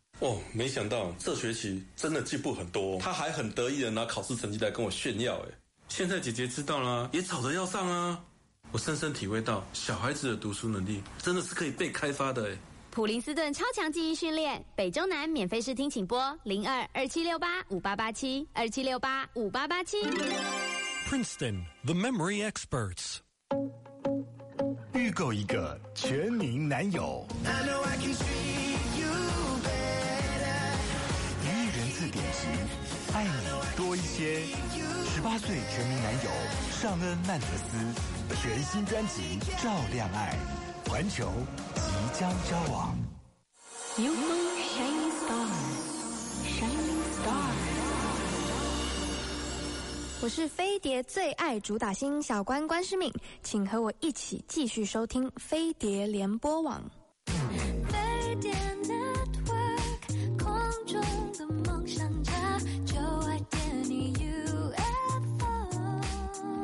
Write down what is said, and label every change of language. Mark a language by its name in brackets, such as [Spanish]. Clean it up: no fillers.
[Chinese] 哦，没想到这学期真的进步很多，他还很得意的拿考试成绩来跟我炫耀哎。现在姐姐知道了，也吵着要上啊。我深深体会到，小孩子的读书能力真的是可以被开发的哎。普林斯顿超强记忆训练，北中南免费试听，请拨02-2768-5887 2768-5887。 [English] Princeton, the memory experts. [Chinese] 预购一个全民男友，一人字典籍，爱你多一些。 18岁全民男友尚恩曼德斯全新专辑《照亮爱》，环球即将交往。 [English] You are shining star, shining star. [Chinese] 我是飞碟最爱主打星小关关诗敏，请和我一起继续收听飞碟联播网。飞碟 Network 空中的梦想家，就爱点你 UFO。